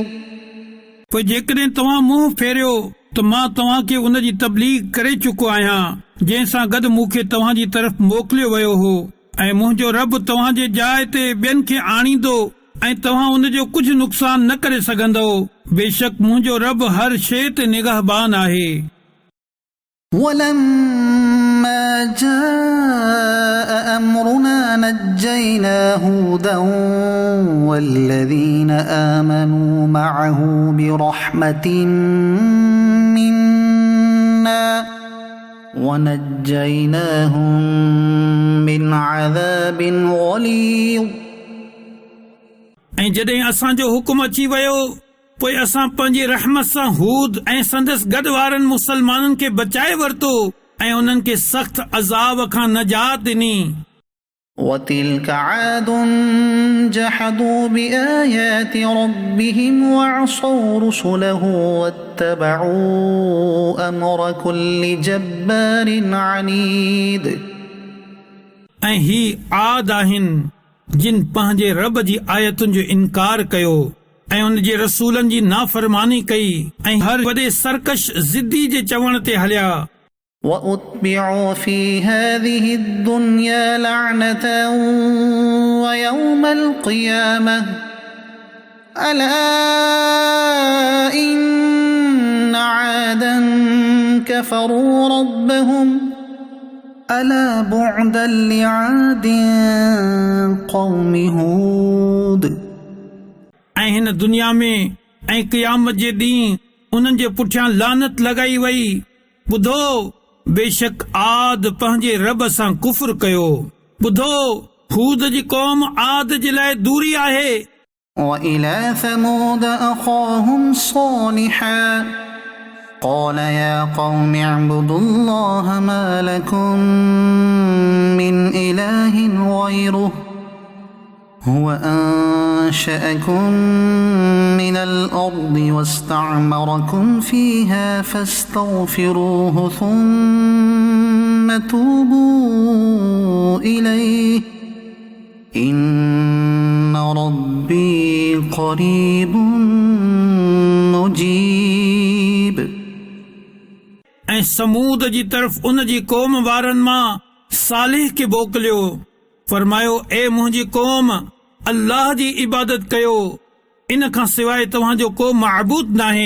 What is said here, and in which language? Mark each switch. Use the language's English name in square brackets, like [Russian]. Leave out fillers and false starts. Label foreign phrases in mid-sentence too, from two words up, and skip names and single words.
[Sindhi] पोइ जेकॾहिं तव्हां मुंहुं फेरियो त मां तव्हांखे उन जी तबलीग करे चुको आहियां जंहिंसां गॾु मूंखे तव्हांजी तरफ़ मोकिलियो वियो हो ऐं मुंहिंजो रब तव्हांजे जाइ ते ॿियनि खे आणींदो ऐं तव्हां उन जो कुझु नुक़सान न करे सघंदो। बेशक मुंहिंजो रब हर शइ ते निगहबान आहे। [Arabic] ولما جاء أمرنا نجينا هودا والذين آمنوا معه برحمة منا ونجيناهم من عذاب غليظ। [Sindhi] ऐं जॾहिं असांजो हुकुम अची वियो पोइ असां पंहिंजी रहमत सां हूद ऐं संदसि गॾु वारनि मुसलमाननि खे बचाए वरितो ऐं उन्हनि खे सख़्त अज़ाब खां नजात ॾिनी। [Arabic] وتلك عاد جحدوا بآيات ربهم وعصوا رسله واتبعوا أمر كل جبار عنيد। [Sindhi] ऐं ही आद आहिनि जिन पंहिंजे रब जी आयतुनि जो इनकार कयो ऐं उन जे रसूलनि जी नाफ़रमानी कई ऐं हर वॾे सरकश ज़िद्दी जे चवण ते हलिया। [Arabic] وأتبعوا في هذه الدنيا لعنة ويوم القيامة ألا إن عادا كفروا ربهم ألا بعدا لعاد قوم هود। [Sindhi] ऐं हिन दुनिया में ऐं क़यामत जे ॾींहुं उन्हनि जे पुठियां लानत लॻाई वई। ॿुधो बेशक आद पंहिंजे रब सां कुफ़र कयो। ॿुधो हूद जी क़ौम आद जे लाइ दूरी आहे। [Arabic] وإلى ثمود أخاهم صالحا قال يا قوم اعبدوا الله ما لكم من إله غيره هو أنشأكم من الأرض واستعمركم فيها فاستغفروه ثم توبوا إليه إن ربي قريب मुजीब। [Sindhi] ऐं समूद जी तरफ़ उन जी क़ौम वारनि मां सालिह खे मोकिलियो। फरमायो ए मुंहिंजी क़ौम अल्लाह जी इबादत कयो, इन खां सवाइ तव्हांजो को महबूद नाहे।